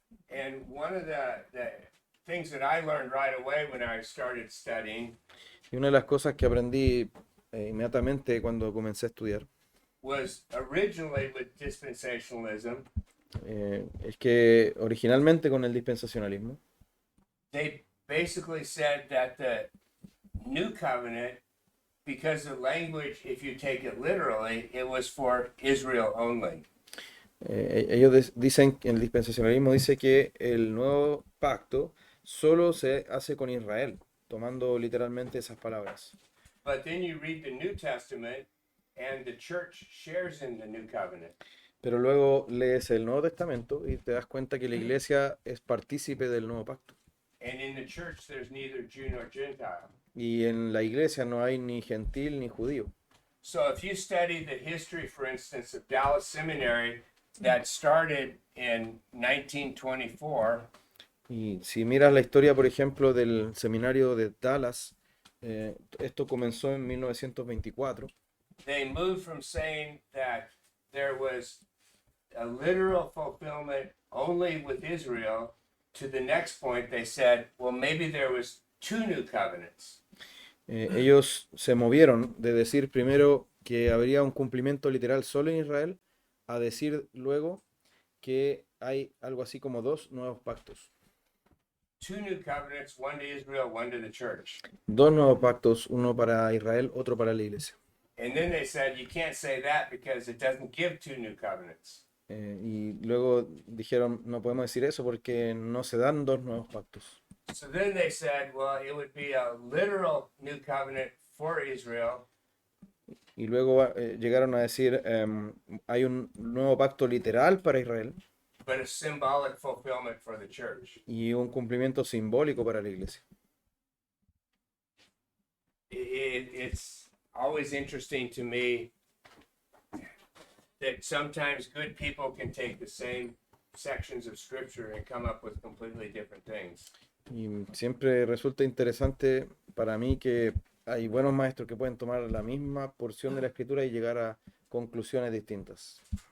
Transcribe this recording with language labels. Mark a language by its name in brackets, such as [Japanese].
[English] And one of the things that I learned right away when I started studying [Spanish] Y una de las cosas que aprendí inmediatamente cuando comencé a estudiar [English] was originally with dispensationalism, [Spanish] es que originalmente con el dispensacionalismo [English] they basically said that the new covenant, because the language, if you take it literally, it was for Israel only. [Spanish] ellos dicen, el dispensacionalismo dice que el nuevo pacto solo se hace con Israel, tomando literalmente esas palabras. [English] But then you read the New Testament and the church shares in the new covenant. [Spanish] Pero luego lees el Nuevo Testamento y te das cuenta que la iglesia es partícipe del nuevo pacto. [English] And in the church, there's neither Jew nor Gentile. [Spanish] Y en la iglesia no hay ni gentil ni judío. [English] So if you study the history, for instance, of Dallas Seminary that started in 1924, [Spanish] Y si miras la historia, por ejemplo, del seminario de Dallas, esto comenzó en 1924. [English] they moved from saying that there was a literal fulfillment only with Israel to the next point. They said, well, maybe there was two new covenants. [Spanish] Ellos se movieron de decir primero que habría un cumplimiento literal solo en Israel, a decir luego que hay algo así como dos nuevos pactos. [English] Two new covenants, one to Israel, one to the church. [Spanish] Dos nuevos pactos, uno para Israel, otro para la iglesia. [English] And then they said, you can't say that because it doesn't give two new covenants. [Spanish] Y luego dijeron, no podemos decir eso porque no se dan dos nuevos pactos. [English] So then they said, well, it would be a literal new covenant for Israel, [Spanish] Y luego llegaron a decir, hay un nuevo pacto literal para Israel [English] but a symbolic fulfillment for the church. [Spanish] y un cumplimiento simbólico para la iglesia. [English] it's always interesting to me that sometimes good people can take the same sections of scripture and come up with completely different things. [Spanish] Y siempre resulta interesante para mí que hay buenos maestros que pueden tomar la misma porción de la escritura y llegar a conclusiones distintas.